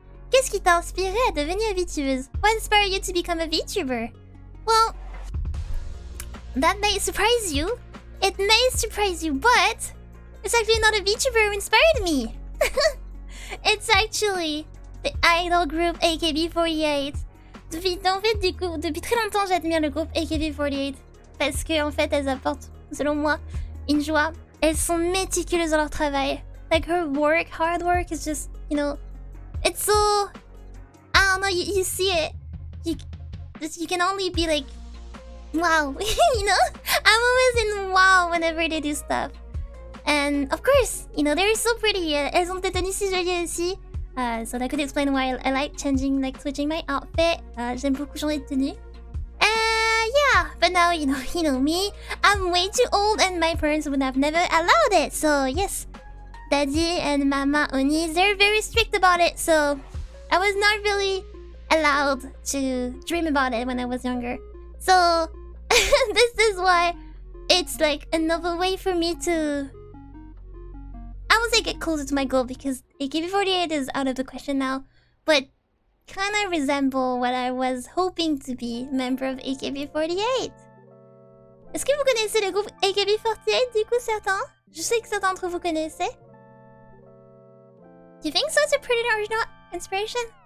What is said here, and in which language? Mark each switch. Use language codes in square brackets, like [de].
[fr] Qu'est-ce qui t'a inspiré à devenir VTubeuse? [en] What inspired you to become a VTuber? Well, that may surprise you. It may surprise you, but it's actually not a VTuber who inspired me. It's actually the idol group AKB48. [fr] Depuis très longtemps, j'admire le groupe AKB48 parce que en fait, elles apportent, selon moi, une joie. Elles sont méticuleuses dans leur travail. [en] Like her work, hard work is just, you know, it's so, I don't know, you see it, you can only be like, wow, you know? I'm always in wow whenever they do stuff. And of course, you know, they're so pretty. [fr] Elles ont des tenues si jolies aussi. [en] So that could explain why I like switching my outfit. [fr] J'aime beaucoup changer de tenue. [en] Yeah, but now, you know me, I'm way too old and my parents would have never allowed it. So yes, Daddy and Mama Oni, they're very strict about it. So I was not really allowed to dream about it when I was younger. So this is why it's like another way for me to, I would say, get closer to my goal, because AKB48 is out of the question now, but kind of resemble what I was hoping to be, member of AKB48. [fr] Est-ce que vous connaissez le groupe AKB48 du coup, certains? Je sais que certains d'entre vous connaissez. [en] Do you think so? It's a pretty original inspiration.